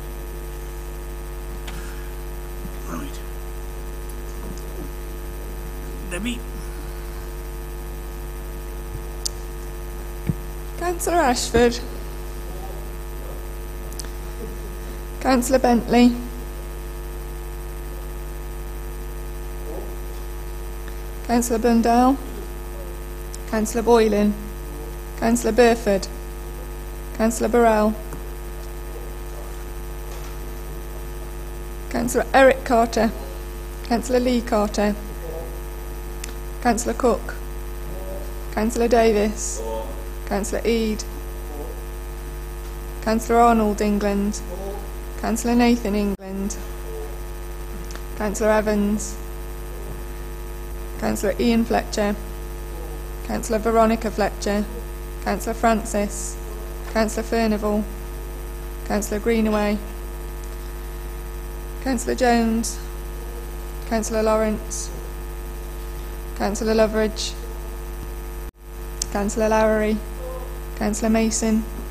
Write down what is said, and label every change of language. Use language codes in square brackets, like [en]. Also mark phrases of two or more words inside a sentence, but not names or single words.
[en] Right. Debbie. Councillor Ashford. Councillor Bentley. Councillor Blundell. Councillor Boylan. Councillor Burford. Councillor Burrell. Councillor Eric Carter. Councillor Lee Carter. Councillor Cook. Councillor Davis. Councillor Eade. Councillor Arnold England. Councillor Nathan England. Councillor Evans. Councillor Ian Fletcher. Councillor Veronica Fletcher. Councillor Francis. Councillor Furnival. Councillor Greenaway. Councillor Jones. Councillor Lawrence. Councillor Loveridge. Councillor Lowery. Councillor Mason.